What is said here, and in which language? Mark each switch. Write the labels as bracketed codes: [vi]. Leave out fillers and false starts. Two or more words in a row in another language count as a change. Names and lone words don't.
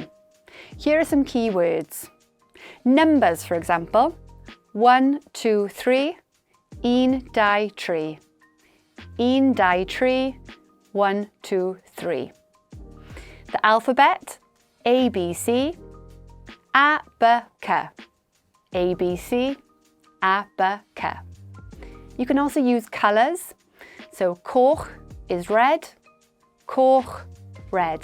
[en] Here are some key words. Numbers, for example. 1, 2, 3. [cy] Un, dau, tri. Un, dau, tri. 1, 2, 3. [en] The alphabet, A, B, C, A, B, C. A, B, C, A, B, C. You can also use colours. So coch is red, coch, red.